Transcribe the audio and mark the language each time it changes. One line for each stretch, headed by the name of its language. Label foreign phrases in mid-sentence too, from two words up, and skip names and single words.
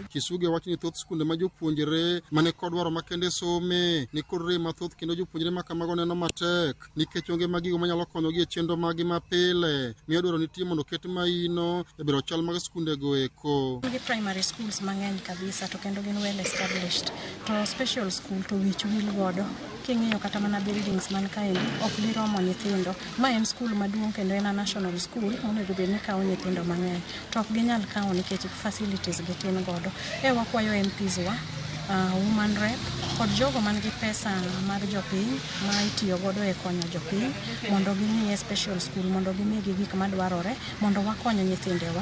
Luo (Kenya and Tanzania): Kisuge wacho ni thoth skunde ma jopuonjre mane kod dwaro makende some ni kod rem mathoth kendo jopuonjre ma kamago neno matek nikech onge mag gigo manyalo konyogi e chenro magi mapile. Miyo dwaro nitie mondo ket maino e bero chal mag skunde go eko. Gi
English: primary schools
Luo (Kenya and Tanzania): mang'eny kabisa to kendo gin
English: well established.
Luo (Kenya and Tanzania): To
English: special school
Luo (Kenya and Tanzania): to wich wil godo. King'iyo kata mana buildings man kaendi ok giromo nyithindo. Ma en skul maduong' kendo en
English: a national school
Luo (Kenya and Tanzania): monego bed ni kawo nyithindo mang'eny. To ok ginyal kawo nikech facilities gitin godo. Wakwayo MPs wa,
English: woman rep
Luo (Kenya and Tanzania): kod jogo man gi pesa mar jopiny ma itiyo godo e konyo jopiny mondo gimiye
English: special school
Luo (Kenya and Tanzania): mondo gimigi gik madwarore mondo wakony nyithindewa.